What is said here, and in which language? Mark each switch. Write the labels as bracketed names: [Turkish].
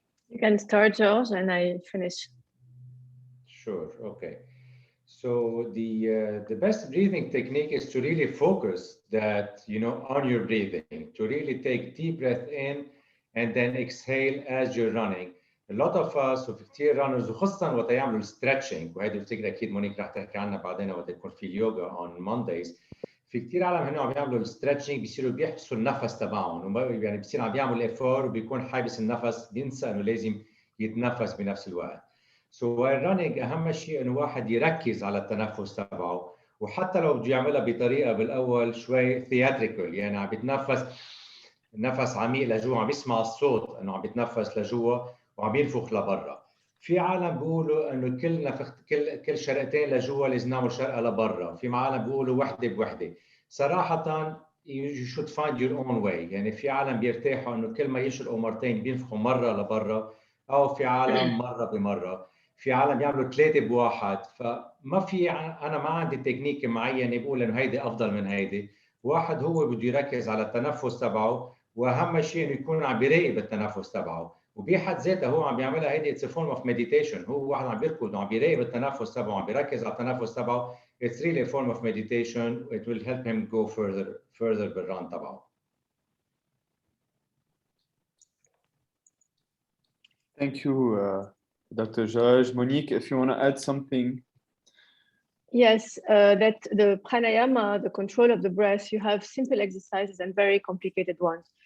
[English] You can start, George, and I finish. Sure, okay. So the best breathing technique is to really focus that, you know, on your breathing, to really take deep breath in and then exhale as you're running. A lot of us [Arabic] وفي كتير runners وخاصة وقت يعملوا stretching، وهيدي بفتكر أكيد مونيك رح تحكي عنها بعدين وقت يكون في اليوغا [English] on Mondays. [Arabic] في كتير عالم هنا عم بيعملوا الستريتشنج بيصيروا بيحبسوا النفس تبعهم، يعني بيصير عم بيعمل ايفور وبيكون حابس النفس، بينسى انه لازم يتنفس بنفس الوقت. سو الرننج اهم شيء انه واحد يركز على التنفس تبعه، وحتى لو بده يعملها بطريقه بالاول شوي ثياتريكال، يعني عم بيتنفس نفس عميق لجوا، عم بيسمع الصوت انه عم بيتنفس لجوا وعم ينفخ لبرا. في عالم بيقولوا انه كل نفخ كل شرقتين لجوا لازم نعمل شرقه لبرا، في عالم بيقولوا وحده بوحده. صراحه [English] you should find your own way. [Arabic] يعني في عالم بيرتاحوا انه كل ما يشرقوا مرتين بينفخوا مره لبرا، او في عالم مره بمره، في عالم بيعملوا ثلاثه بواحد. فما في، انا ما عندي تكنيك معين بقول انه هيدي افضل من هيدي. واحد هو بده يركز على التنفس تبعه، واهم شيء انه يكون عم بيراقب التنفس تبعه، وبحد ذاتها هو عم بيعملها. هيدي [English] It's form of meditation. [Arabic] هو واحد عم بيركض وعم بيراقب التنفس تبعه، عم بيركز على التنفس تبعه. [English] It's really a form of meditation. It will help him go further [Arabic] بالران تبعه. [English] Thank you, Dr. George. Monique, if you want to add something. Yes, that the pranayama, the control of the breath, you have simple exercises and very complicated ones.